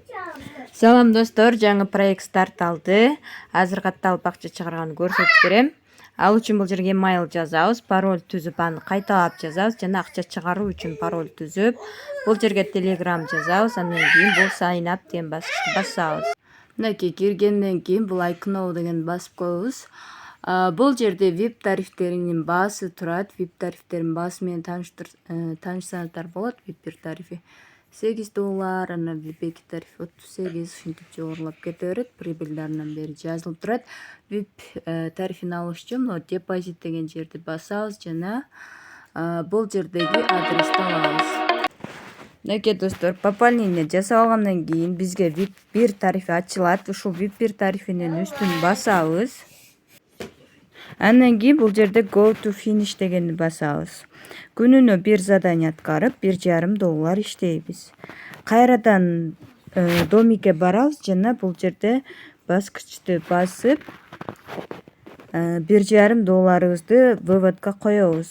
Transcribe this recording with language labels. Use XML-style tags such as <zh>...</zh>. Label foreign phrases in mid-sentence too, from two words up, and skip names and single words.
<ky>Салам достор, жаңы проект старт алды. Азыр катталып акча чыгарганды көрсөтүп берем. Ал үчүн бул жерге email жазабыз, пароль түзүп, аны кайталап жазабыз жана акча чыгаруу үчүн пароль түзүп, бул жерге Telegram жазабыз. Андан кийин бул</ky> <en>sign up</en> <ky>деген баскычты басабыз. Мынакей киргенден кийин бул</ky> <en>I know</en> <ky>деген басып коебуз. Бул жерде VIP тарифтеринин баасы турат. VIP тарифтердин баасы менен таанышсаңыздар болот. VIP 1 тарифи $8, анан VIP 2 тарифи 38, ушинтип жогорулап кете берет. Прибыльдарынан бери жазылып турат. VIP тарифин алыш үчүн депозит деген жерди басабыз жана бул жердеги адрести алабыз. Мынакей достор, пополнение жасап алгандан кийин бизге VIP 1 тарифи ачылат. Ушул VIP 1 тарифинин үстүн басабыз. Андан кийин бул жерде</ky> <en>go to finish</en> <ky>дегенди басабыз. Күнүнө бир задание аткарып, $1,5 иштейбиз. Кайрадан домикке барабыз жана бул жерде баскычты басып, $1,5 выводко коебуз.</ky>